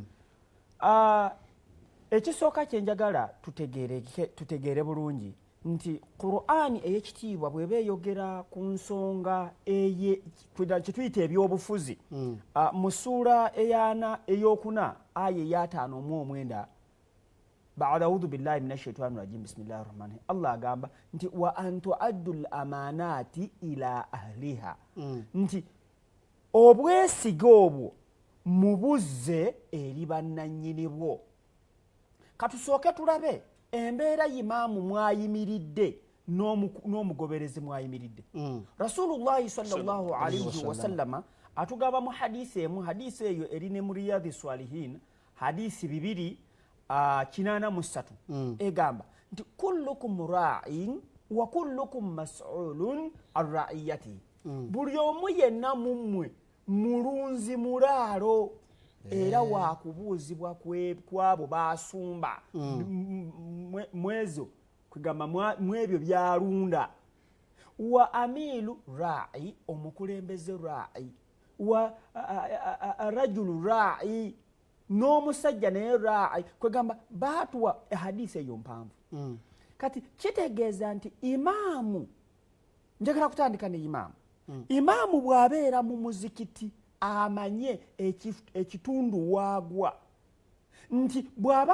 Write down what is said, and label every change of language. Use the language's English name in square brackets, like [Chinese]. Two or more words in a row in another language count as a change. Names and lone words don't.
[Ganda] Ekisooka kye njagala tutegeere bulungi nti Qur'ani ey'ekitiibwa bw'eba eyogera ku nsonga kye tuyita ebyobufuzi mu ssuula ey'okuna aya [Arabic] 5:9 بعد أعوذ بالله من الشيطان الرجيم بسم الله الرحمن الرحيم, [Ganda] Allah agamba nti [Arabic] وأن تؤدوا الأمانات إلى أهلها, [Ganda] nti obwesige obwo mubuzze eri bannannyini bwo. Katusooke tulabe embeera imaamu mwayimiridde n'omugoberezi mwayimiridde. Rasulullahi [Arabic] صلى الله عليه وسلم [Ganda] atugamba mu hadisi emu, hadisi eyo eri ne mu Riyadhi Swalihin, hadisi 283 egamba nti [Arabic] كلكم راع وكلكم مسؤول عن رعيته [Ganda] buli omu yenna mummwe mulunzi mulaalo era waakubuuzibwa kwabo baasumba mwezo kwegamba mwebyo byalunda wa [Arabic] الأمير راع [Ganda] omukulembeze ra'i [Arabic] والرجل راع [Ganda] n'omusajja naye ra'i kwegamba baatuwa hadisi eyo mpanvu kati kitegeeza nti imaamu njagala kutandika ne imaamu imaamu bw'abeera mu muzikiti amanye ekitundu waagwa nti bw'aba